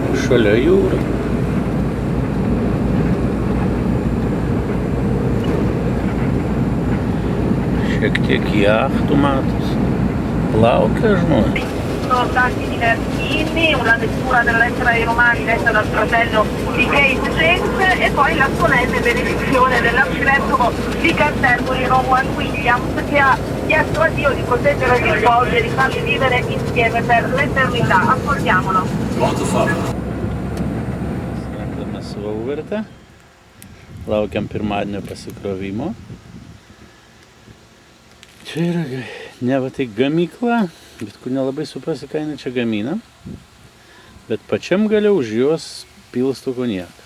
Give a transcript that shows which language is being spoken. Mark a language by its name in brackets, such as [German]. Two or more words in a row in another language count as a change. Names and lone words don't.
[Lithuanian] šalia jūra. Šiek tiek jachtų matos. Plaukia žmonės. [Italian] Tanti divertini, una lettura della lettera ai Romani letta dal fratello di Kate James e poi la solenne benedizione dell'arcivescovo di Canterbury Rowan Williams che ha chiesto a Dio di proteggere gli sposi e di farli vivere insieme per l'eternità. Ascoltiamolo. Srendame Sauvertę. [Lithuanian] Laukiam pirmadienio pasikrovimo. Čia yra ne va tai gamykla, bet kur nelabai suprasi, ką jinai čia gamina. Bet pačiam gale už jos pilsto konjaką.